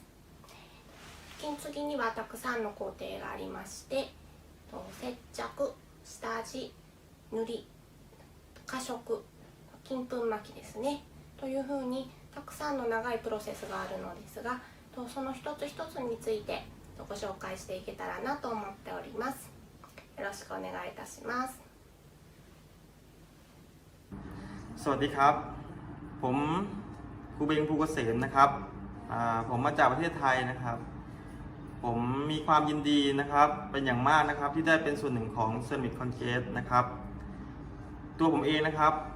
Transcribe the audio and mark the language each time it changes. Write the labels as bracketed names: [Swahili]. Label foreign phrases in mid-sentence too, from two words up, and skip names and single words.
[Japanese] 金継ぎにはたくさんの工程がありまして、接着、下地、塗り、加色、金粉巻きですねというふうにたくさんの長いプロセスがあるのですが、その一つ一つについてご紹介していけたらなと思っております。よろしくお願いいたします。 [Thai] สวัสดีครับผมครูเบงภูเกษมนะครับผมมาจากประเทศไทยนะครับผมมีความยินดีนะครับเป็นอย่างมากนะครับที่ได้เป็นส่วนหนึ่งของ [English] Ceramic Congress [Thai] นะครับตัวผมเองนะครับ